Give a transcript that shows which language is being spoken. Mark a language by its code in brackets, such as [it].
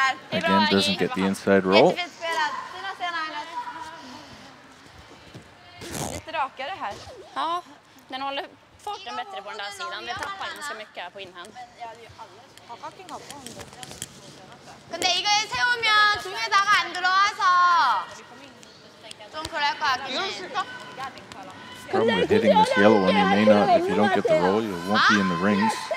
[en] Again, doesn't get the inside roll. [sv] Lite rakare här. Ja, den håller farten bättre på den där sidan. Det tappar ganska mycket här på inhand. [ko] 근데 이걸 세우면 중에다가 안 들어와서 좀 그럴 것 같긴 해. [en] Problem with hitting this yellow one, you may not, if you don't get the roll, you won't be in the rings.